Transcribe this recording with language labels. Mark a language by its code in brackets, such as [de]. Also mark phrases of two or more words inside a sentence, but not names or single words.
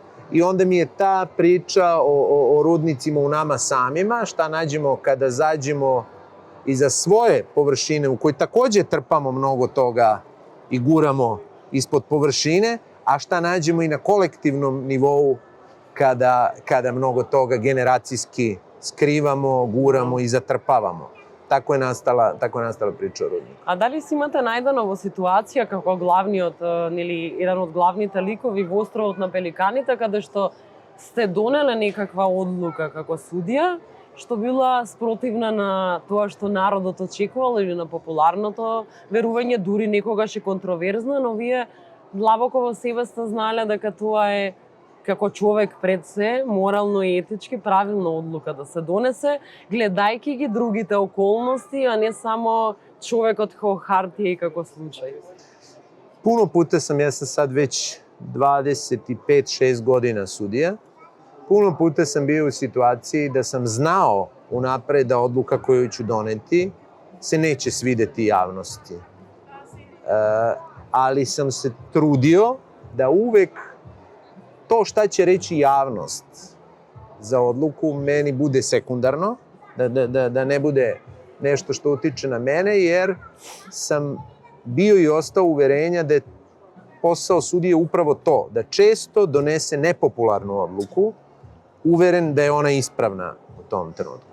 [sr] I onda mi je ta priča o rudnicima u nama samima, šta nađemo kada zađemo iza svoje površine u kojoj takođe trpamo mnogo toga i guramo ispod površine, a šta nađemo i na kolektivnom nivou kada mnogo toga generacijski skrivamo, guramo i zatrpavamo. Tako je nastala priča o rudniku. [mk] A da li si imate најдено во ситуација како главниот или еден од главните ликови во островот на Пеликаните, каде што сте донеле некаква одлука како судија, што била спротивна на тоа што народот очекувал или на популарното верување, дури некогаш и контроверзна, но вие длабоко во себе сте знаеле дека тоа е како човек пред се, морално и етички правилна одлука да се донесе, гледајќи ги другите околности, а не само човекот како хартија и како случај. [sr] Puno puta sam, ja sam sad već 25-6 godina sudija, puno puta sam bio u situaciji da sam znao unapred da odluka koju ću doneti se neće svideti javnosti. Ali sam se trudio da uvek to šta će reći javnost za odluku meni bude sekundarno, da ne bude nešto što utiče na mene, jer sam bio i ostao uverenja da je posao sudije upravo to, da često donese nepopularnu odluku, uveren da je ona ispravna u tom trenutku.